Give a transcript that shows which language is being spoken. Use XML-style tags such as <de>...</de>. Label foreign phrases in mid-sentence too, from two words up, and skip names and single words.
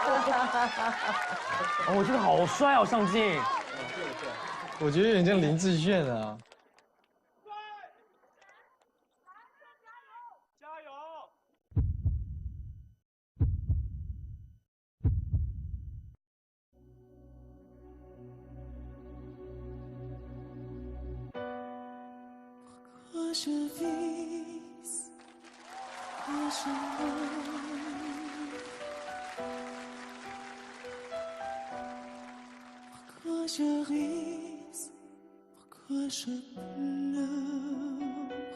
<zh>哦，这个好帅，好上镜。我觉得有点像林志炫啊。加油！</zh> <fr>Pourquoi je vis, pourquoi je meurs, pourquoi je ris, pourquoi je pleure.</fr>